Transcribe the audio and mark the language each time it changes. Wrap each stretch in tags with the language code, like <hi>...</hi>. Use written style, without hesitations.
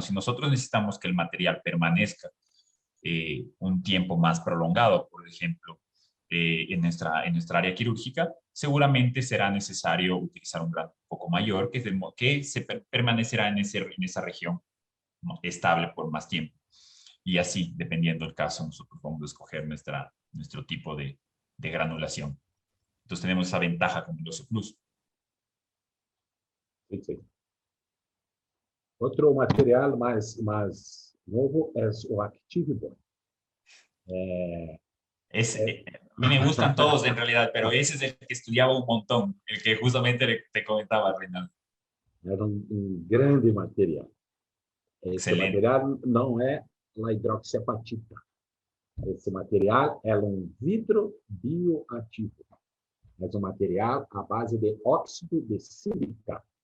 <es>Si nosotros necesitamos que el material permanezca un tiempo más prolongado, por ejemplo, en nuestra área quirúrgica, seguramente será necesario utilizar un grano un poco mayor que se permanecerá en esa región estable por más tiempo. Y así, dependiendo del caso, nosotros vamos a escoger nuestro tipo de granulación. Entonces tenemos esa ventaja con el Oso Plus. Sí, sí.</es> <pt>Outro material mais novo é o ActiveBond.</pt> <es>A mí me gustan todos en realidad, pero ese es el que estudiaba un montón, el que justamente te comentaba, Reinaldo.</es> <pt>Era grande material. Esse</pt> <es>Excelente.</es> <pt>material não é a hidroxiapatita. Esse material é vidro bioativo. É um material à base de óxido de sílica.</pt>